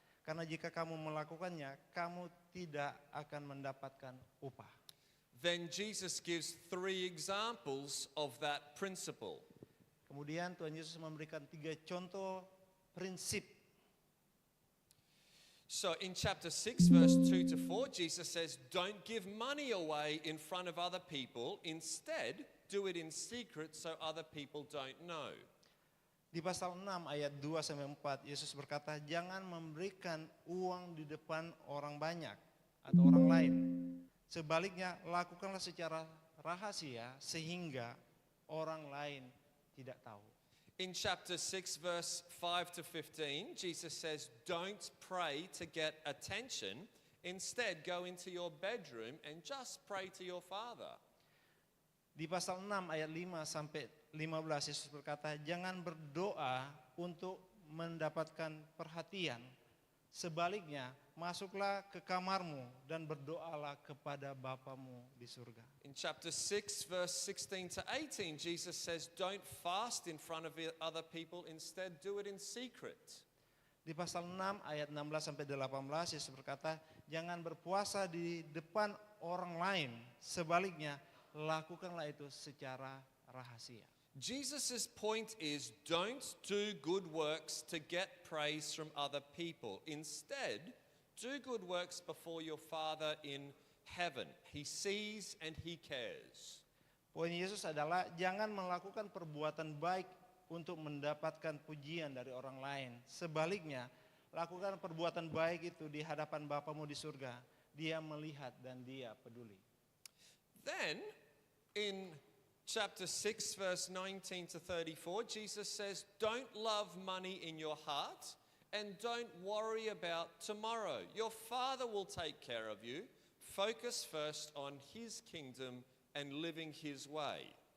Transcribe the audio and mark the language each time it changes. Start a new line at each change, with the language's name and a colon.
Indonesian: Karena jika kamu melakukannya, kamu tidak akan mendapatkan upah.
English: Then Jesus gives 3 examples of that principle.
Indonesian: Kemudian Tuhan Yesus memberikan 3 contoh prinsip.
English: So in chapter 6, verse 2 to 4, Jesus says, don't give money away in front of other people. Instead, do it in secret so other people don't know.
Indonesian: Di pasal 6 ayat 2 sampai 4, Yesus berkata, jangan memberikan uang di depan orang banyak atau orang lain. Sebaliknya, lakukanlah secara rahasia sehingga orang lain tidak tahu.
English: In chapter 6, verse 5 to 15, Jesus says, don't pray to get attention. Instead, go into your bedroom and just pray to your Father.
Indonesian: Di pasal 6 ayat 5 sampai 15, Yesus berkata, jangan berdoa untuk mendapatkan perhatian. Sebaliknya, masuklah ke kamarmu dan berdoalah kepada Bapamu di surga.
English: In chapter 6, verse 16 to 18, Jesus says, don't fast in front of other people. Instead, do it in secret.
Indonesian: Di pasal 6 ayat 16 sampai 18, Yesus berkata, jangan berpuasa di depan orang lain. Sebaliknya, lakukanlah itu secara rahasia.
English: Jesus' point is, don't do good works to get praise from other people. Instead, do good works before your Father in heaven. He sees and he cares.
Indonesian: Poin Yesus adalah jangan melakukan perbuatan baik untuk mendapatkan pujian dari orang lain. Sebaliknya, lakukan perbuatan baik itu di hadapan Bapamu di surga. Dia melihat dan dia peduli.
English: Then, in chapter 6, verse 19 to 34, Jesus says, don't love money in your heart and don't worry about tomorrow. Your Father will take care of you. Focus first on His kingdom and living His way.